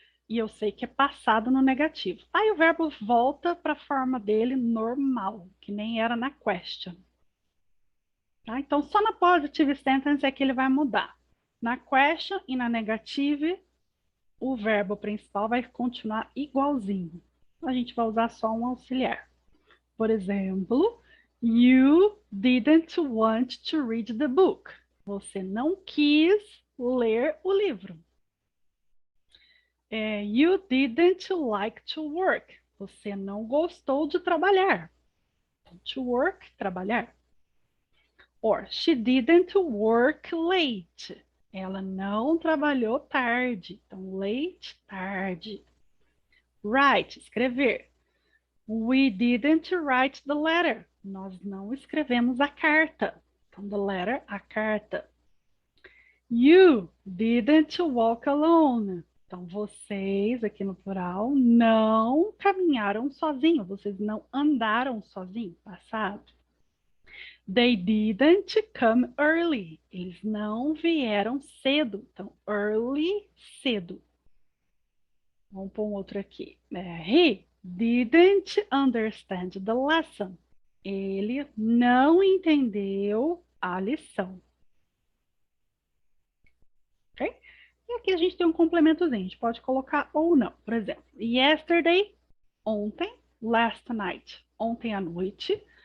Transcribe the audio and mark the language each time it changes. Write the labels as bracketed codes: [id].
[pt] E eu sei que é passado no negativo. Aí o verbo volta para a forma dele normal, que nem era na question. Tá? Então, só na positive sentence é que ele vai mudar. Na question e na negative, o verbo principal vai continuar igualzinho. A gente vai usar só um auxiliar. Por exemplo, [en] you didn't want to read the book. [pt] Você não quis ler o livro. [en] You didn't like to work. [pt] Você não gostou de trabalhar. To work, trabalhar. [en] Or, she didn't work late. [pt] Ela não trabalhou tarde. Então, late, tarde. Write, escrever. [en] We didn't write the letter. [pt] Nós não escrevemos a carta. Então, the letter, a carta. You didn't walk alone. Então, vocês, aqui no plural, não caminharam sozinhos. Vocês não andaram sozinhos, passado. [en] They didn't come early. [pt] Eles não vieram cedo. Então, early, cedo. Vamos pôr um outro aqui. [en] He didn't understand the lesson. [pt] Ele não entendeu a lição. Ok? E aqui a gente tem um complementozinho. A gente pode colocar ou não. Por exemplo, yesterday, ontem. Last night, ontem à noite.